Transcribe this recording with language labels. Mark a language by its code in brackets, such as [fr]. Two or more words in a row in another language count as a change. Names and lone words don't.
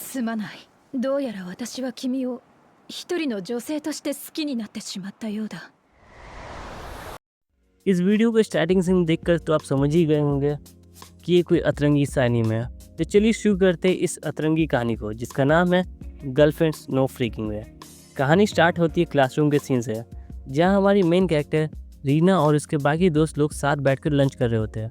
[ja] すまない。どうやら私は君を一人の女性として好きになってしまったようだ。 [hi] इस वीडियो को स्टार्टिंग से देखकर तो आप समझ ही गए होंगे कि ये कोई अतरंगी सा एनीमे है। तो चलिए शुरू करते हैं इस अतरंगी कहानी को, जिसका नाम है गर्लफ्रेंड्स नो फ्रीकिंग वे। कहानी स्टार्ट होती है क्लासरूम के सीन से, जहाँ हमारी [en] main character [hi] रीना और उसके बाकी दोस्त लोग साथ बैठकर लंच कर रहे होते हैं।